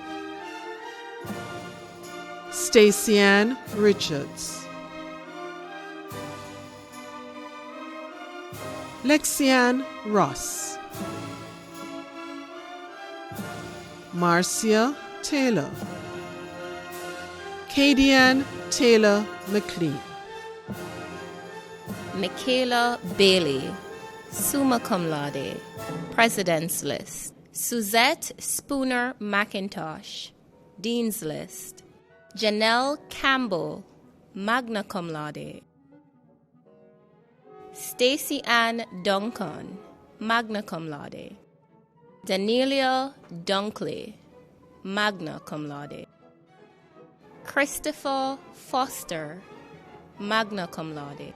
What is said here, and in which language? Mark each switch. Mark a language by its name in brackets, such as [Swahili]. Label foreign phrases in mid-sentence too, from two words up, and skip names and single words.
[English] Stacey-Ann Richards, Lexianne Ross, Marcia Taylor, Cadian Taylor McLean, Michaela Bailey, [Latin] summa cum laude, [English] President's List. Suzette Spooner McIntosh, Dean's List. Janelle Campbell, [Latin] magna cum laude. [English] Stacey Ann Duncan, [Latin] magna cum laude. [English] Danielia Dunkley, [Latin] magna cum laude. [English] Christopher Foster, [Latin] magna cum laude.